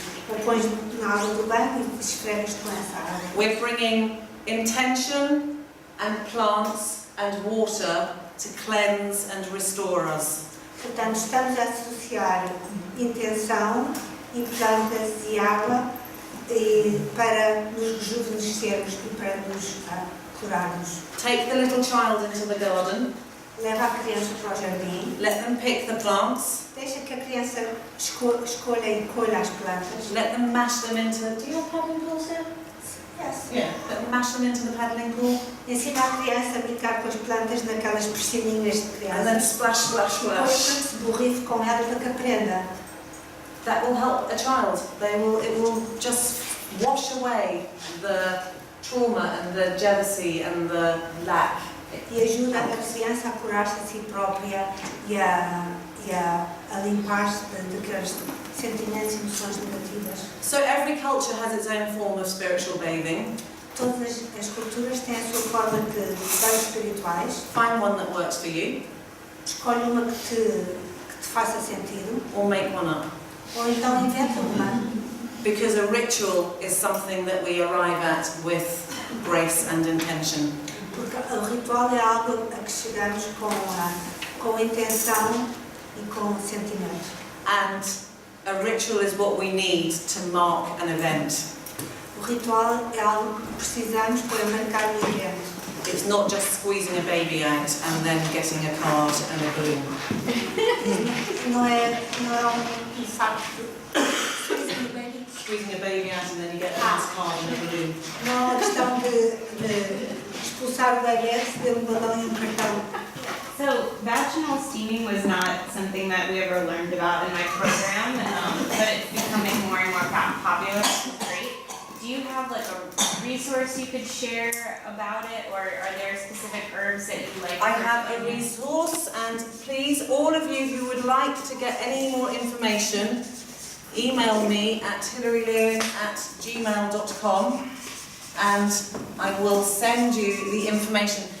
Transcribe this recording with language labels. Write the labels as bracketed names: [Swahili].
[Portuguese] Ou pões na água do banho e esfregas com essa água. [English] we're bringing intention and plants and water to cleanse and restore us. [Portuguese] Portanto, estamos a associar intenção e plantas e água para nos rejuvenescermos e para nos curarmos. [English] Take the little child into the garden, [Portuguese] Leva a criança para o jardim, [English] let them pick the plants, [Portuguese] deixa que a criança escolha e colha as plantas. [English] let them mash them into... Do you have paddling pools here? Yes. Yeah, but mash them into the paddling pool. [Portuguese] Ensina a criança a brincar com as plantas naquelas piscininhas de [English] And then [Portuguese] criança. [English] splash, splash, [Portuguese] Depois [English] splash. [Portuguese] se borrife com ela para que aprenda. [English] That will help a child. It will just wash away the trauma and the jealousy and the lack. [Portuguese] E ajuda a criança a curar-se a si própria e a limpar-se daqueles sentimentos e emoções negativas. [English] So every culture has its own form of spiritual bathing. [Portuguese] Todas as culturas têm a sua forma de banhos espirituais. [English] Find one that works for you, [Portuguese] Escolhe uma que te faça sentido, [English] or make one up. [Portuguese] ou então inventa uma. [English] Because a ritual is something that we arrive at with grace and intention. [Portuguese] Porque o ritual é algo a que chegamos com intenção e com sentimento. [English] And a ritual is what we need to mark an event. [Portuguese] O ritual é algo que precisamos para marcar o evento. [English] It's not just squeezing a baby out and then getting a card and a balloon. [Portuguese] Não é um facto de [English] Squeezing a baby out and then you get a nice card and a balloon. [Portuguese] não é uma questão de expulsar o bebê, receber balão e cartão. [English] So vaginal steaming was not something that we ever learned about in my program, but it's becoming more and more popular, which is great. Do you have like a resource you could share about it, or are there specific herbs that you like? I have a resource, and please, all of you who would like to get any more information, email me at hilarylewin@gmail.com and I will send you the information.